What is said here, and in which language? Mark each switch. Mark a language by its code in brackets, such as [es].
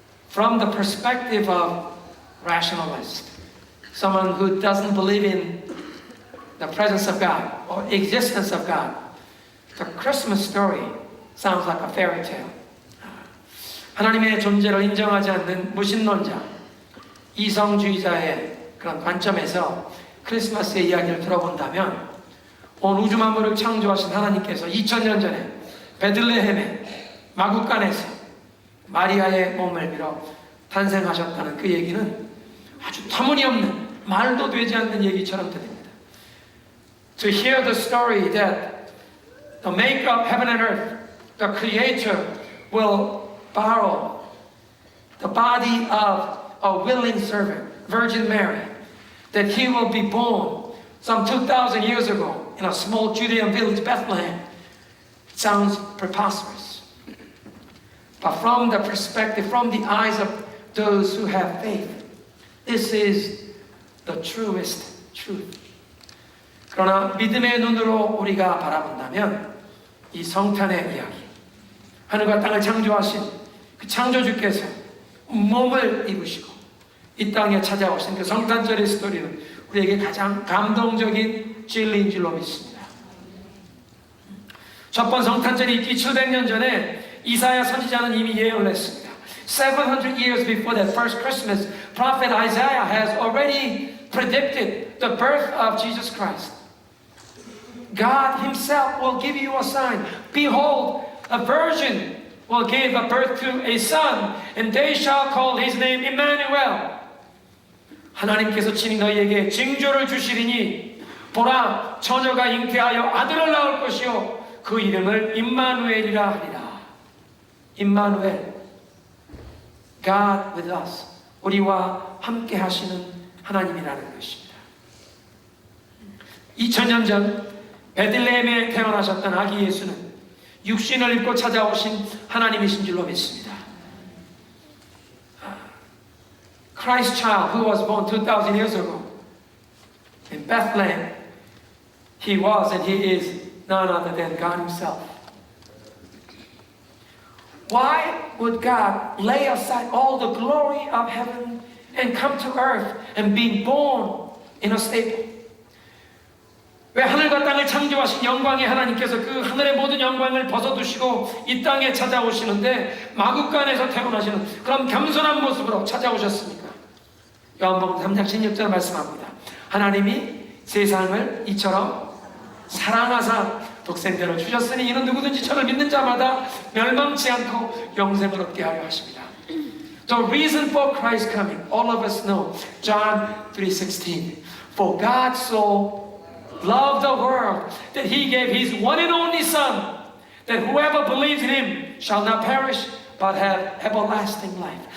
[en] From the perspective of rationalist, someone who doesn't believe in the presence of God or existence of God, the Christmas story sounds like a fairy tale. [ko] 하나님의 존재를 인정하지 않는 무신론자, 이성주의자의 그런 관점에서 크리스마스의 이야기를 들어본다면 온 우주 만물을 창조하신 하나님께서 2000년 전에 베들레헴의 마구간에서 마리아의 몸을 빌어 탄생하셨다는 그 얘기는 아주 터무니없는 말도 되지 않는 얘기처럼 들립니다. [en] To hear the story that the maker of heaven and earth, the creator, will borrow the body of a willing servant, Virgin Mary, that he will be born some 2,000 years ago in a small Judean village, Bethlehem. It sounds preposterous. But from the perspective, from the eyes of those who have faith, this is the truest truth. [ko] 그러나 믿음의 눈으로 우리가 바라본다면 이 성탄의 이야기, 하늘과 땅을 창조하신 그 창조주께서 몸을 입으시고 이 땅에 찾아오신 그 성탄절의 스토리는 우리에게 가장 감동적인 진리인 줄로 믿습니다. 첫 번 성탄절이 있기 700년 전에 이사야 선지자는 이미 예언을 했습니다. [en] 700 years before that first Christmas, prophet Isaiah has already predicted the birth of Jesus Christ. God himself will give you a sign. Behold, a virgin will give a birth to a son, and they shall call his name Emmanuel. [ko] 하나님께서 친히 너희에게 징조를 주시리니 보라, 처녀가 잉태하여 아들을 낳을 것이요 그 이름을 임마누엘이라 하리라. 임마누엘, [en] God with us, [ko] 우리와 함께 하시는 하나님이라는 것입니다. 2000년 전 베들레헴에 태어나셨던 아기 예수는 육신을 입고 찾아오신 하나님이신 줄로 믿습니다. [en] Christ child who was born 2,000 years ago in Bethlehem, he was and he is none other than God himself. Why would God lay aside all the glory of heaven and come to earth and be born in a stable? 왜 하늘과 땅을 창조하신 영광의 하나님께서 그 하늘의 모든 영광을 벗어두시고 이 땅에 찾아오시는데 마구간에서 태어나시는 그런 겸손한 모습으로 찾아오셨습니까? [ko] 요한복음 3장 16절 말씀합니다. 하나님이 세상을 이처럼 사랑하사 독생자를 주셨으니 이는 누구든지 저를 믿는 자마다 멸망치 않고 영생을 얻게 하려 하십니다. [en] The reason for Christ coming, all of us know, John 3:16. For God so loved the world that he gave his one and only Son, that whoever believes in him shall not perish but have everlasting life.